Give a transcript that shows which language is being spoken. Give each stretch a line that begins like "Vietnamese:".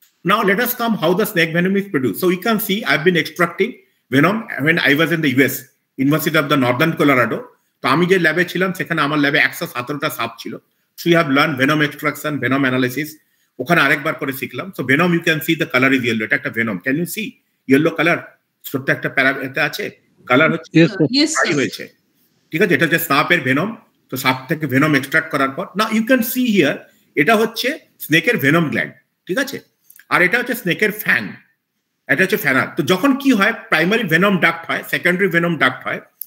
English: Now let us come how the snake venom is produced. So you can see I've been extracting venom when I was in the US, University of the Northern Colorado.
Bangla: তো আমি যে ল্যাবে ছিলাম সেখানে আমার ল্যাবে 117টা সাপ ছিল।
English: So we have learned venom extraction, venom analysis.
Bangla: ওখানে আরেকবার করে শিখলাম।
English: So venom you can see the color is yellow.
Bangla: এটা একটা venom.
English: Can you see yellow color?
Bangla: ছোট্ট একটা প্যারাতে আছে, কালার হচ্ছে হয়েছে, ঠিক আছে? এটা হচ্ছে সাপের ভেনম। তো সাপ থেকে ভেনম এক্সট্রাক্ট করার পর না
English: you can see here,
Bangla: এটা হচ্ছে স্নেকের ভেনম গ্ল্যান্ড, ঠিক আছে? আর এটা হচ্ছে স্নেকের ফ্যান, এটা হচ্ছে ফ্যানার। তো যখন কি হয়, প্রাইমারি ভেনম ডাক্ট হয়, সেকেন্ডারি ভেনম ডাক্ট হয়।